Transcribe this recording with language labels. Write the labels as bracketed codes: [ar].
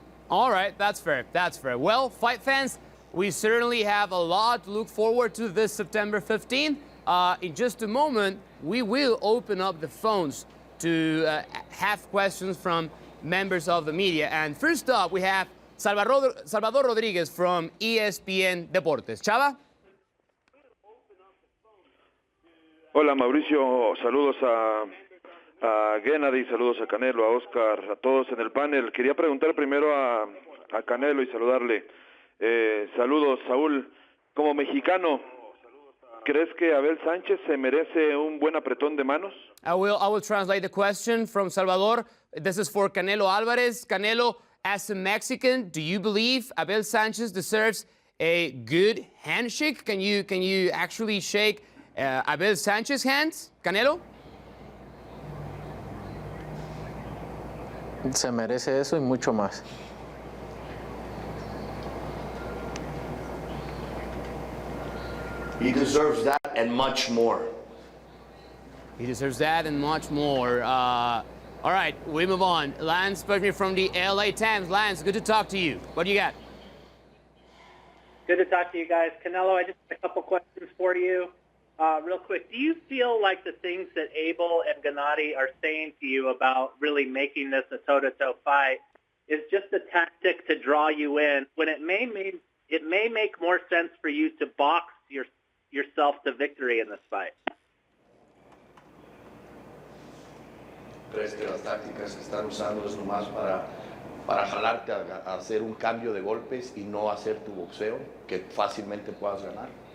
[en] All right, that's fair, that's fair. Well, fight fans, we certainly have a lot to look forward to this September 15th. In just a moment, we will open up the phones to have questions from members of the media. And first up, we have Salvador Rodriguez from ESPN Deportes. Chava? [es] Hola Mauricio, saludos a Gennady, saludos a Canelo, a Oscar, a todos en el panel. Quería preguntar primero a Canelo y saludarle. Saludos, Saúl. Como mexicano, ¿crees que Abel Sánchez se merece un buen apretón de manos? [en] I will translate the question from Salvador. This is for Canelo Alvarez. Canelo, As a Mexican, do you believe Abel Sanchez deserves a good handshake? Can you actually shake Abel Sanchez's hands, Canelo? [es] Se merece eso y mucho más. [en] He deserves that and much more. He deserves that and much more. All right, we move on. Lance Bergman from the LA Times. Lance, good to talk to you. What do you got? Good to talk to you guys. Canelo, I just have a couple questions for you. Real quick, do you feel like the things that Abel and Gennady are saying to you about really making this a toe-to-toe fight is just a tactic to draw you in, when it may make more sense for you to box yourself to victory in this fight? [es] ¿Crees que las tácticas que están usando es nomás para jalarte a hacer un cambio de golpes y no hacer tu boxeo, que fácilmente puedas ganar?